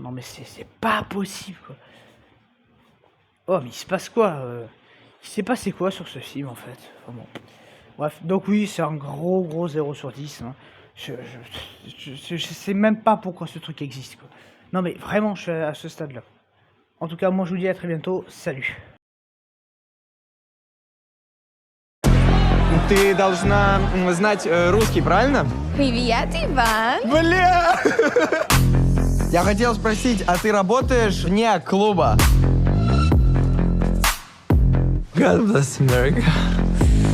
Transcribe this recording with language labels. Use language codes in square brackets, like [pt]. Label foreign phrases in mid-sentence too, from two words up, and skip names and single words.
[fr] Non mais c'est pas possible quoi. Oh mais il se passe quoi il s'est passé quoi sur ce film en fait enfin, bon. Bref, donc oui c'est un gros 0 sur 10. Hein. Je sais même pas pourquoi ce truc existe quoi. Non mais vraiment je suis à ce stade là. En tout cas moi je vous dis à très bientôt. Salut. [ru] Ты должна знать русский, правильно? Привет, Иван. Бля! Я хотел спросить, а ты работаешь вне клуба? [en] God bless America.